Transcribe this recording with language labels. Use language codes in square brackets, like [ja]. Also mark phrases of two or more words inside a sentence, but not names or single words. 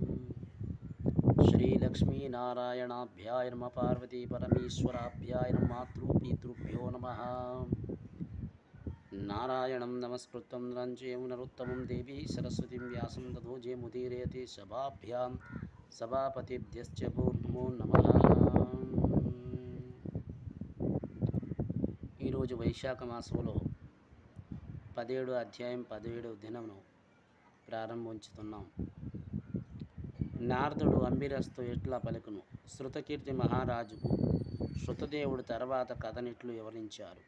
[sa] श्रीलक्ष्मीनारायणाभ्याय नमः। पार्वतीपरमेश्वराभ्याय नमः। मातृपितृभ्यो नमः। नारायणं नमस्कृतं नरं चैव नरोत्तमं देवी सरस्वतीं व्यासं ततो जयमुदीरयति सभाभ्यां सभापतिभ्यश्च नमो नमः। [te] ఈరోజు వైశాఖ మాసంలో 17 అధ్యాయం 17 దినమును ప్రారంభించుతున్నాం. నారదుడు అంబిరస్తో ఇట్లా పలుకును. శృతకీర్తి మహారాజుకు శృతదేవుడు తర్వాత కథనిట్లు వివరించారు.